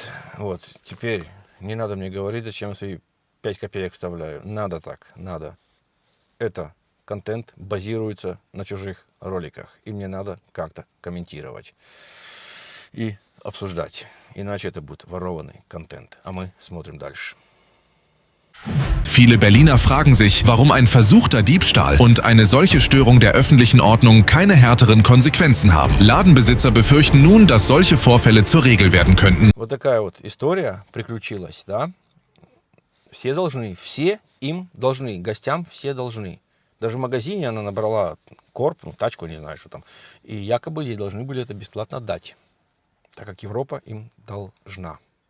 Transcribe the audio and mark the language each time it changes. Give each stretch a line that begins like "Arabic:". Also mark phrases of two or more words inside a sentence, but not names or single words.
Russian: Вот, теперь не надо мне говорить, зачем я свои 5 копеек вставляю. Надо так, надо. Это контент базируется на чужих роликах. И мне надо как-то комментировать и обсуждать. Иначе это будет ворованный контент. А мы смотрим дальше.
German: Viele Berliner fragen sich, warum ein versuchter Diebstahl und eine solche Störung der öffentlichen Ordnung keine härteren Konsequenzen haben. Ladenbesitzer befürchten nun, dass solche Vorfälle zur Regel werden könnten.
Russian: Вот такая вот история приключилась, да? Все должны, все им должны, гостям все должны. Даже в магазине она набрала корп, ну, тачку, не знаю, что там. И якобы ей должны были это бесплатно дать, так как Европа им должна.